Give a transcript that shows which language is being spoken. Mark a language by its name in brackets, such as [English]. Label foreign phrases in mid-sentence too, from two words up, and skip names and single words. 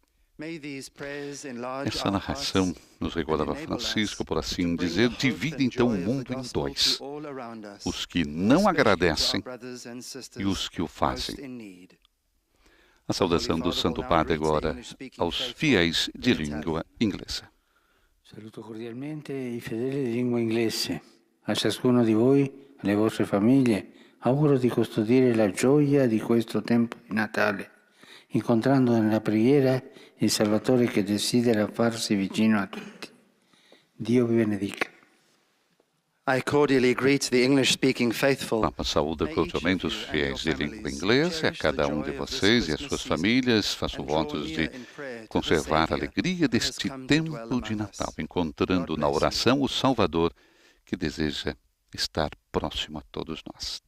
[Portuguese] Essa narração, nos recordava Francisco, por assim dizer, divide então o mundo em dois. Os que não agradecem e os que o fazem. A saudação do Santo Padre agora aos fiéis de língua inglesa. [Italian] Saluto cordialmente i fedeli di lingua inglese. A ciascuno di voi, alle vostre famiglie, auguro di custodire la gioia di questo tempo di Natale, incontrando nella preghiera il Salvatore che desidera farsi vicino a tutti. Dio vi benedica. [English] I cordially greet the English-speaking faithful. [Portuguese] Papa saúda cordialmente os fiéis de língua inglesa, a cada um de vocês e as suas famílias. Faço votos de conservar a alegria deste tempo de Natal, encontrando na oração o Salvador que deseja estar próximo a todos nós.